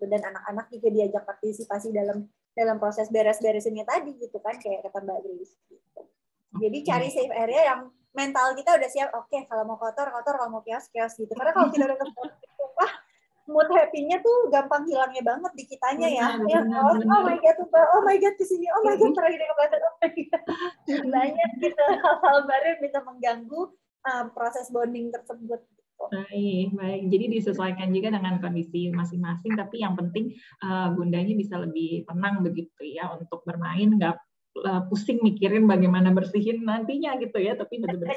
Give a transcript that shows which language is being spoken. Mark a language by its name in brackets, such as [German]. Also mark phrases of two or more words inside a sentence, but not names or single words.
[Indonesian] Dan anak-anak juga diajak partisipasi dalam proses beres-beresinnya tadi gitu kan, kayak kata Mbak Grace gitu. Jadi cari [English] safe area [Indonesian] yang mental kita udah siap, oke, kalau mau kotor, kalau mau chaos gitu. Karena kalau kita udah tumpah, [English] mood happy- [Indonesian] nya tuh gampang hilangnya banget di kitanya ya. [English] Oh my god, tumpah, oh my god kesini, oh my god [Indonesian] terakhir dia kebelasan, [English] oh my god. [Indonesian] Banyak gitu hal-hal baru yang bisa mengganggu proses bonding tersebut. Baik. Jadi disesuaikan juga dengan kondisi masing-masing, tapi yang penting bundanya bisa lebih tenang begitu ya untuk bermain, nggak pusing mikirin bagaimana bersihin nantinya gitu ya, tapi benar-benar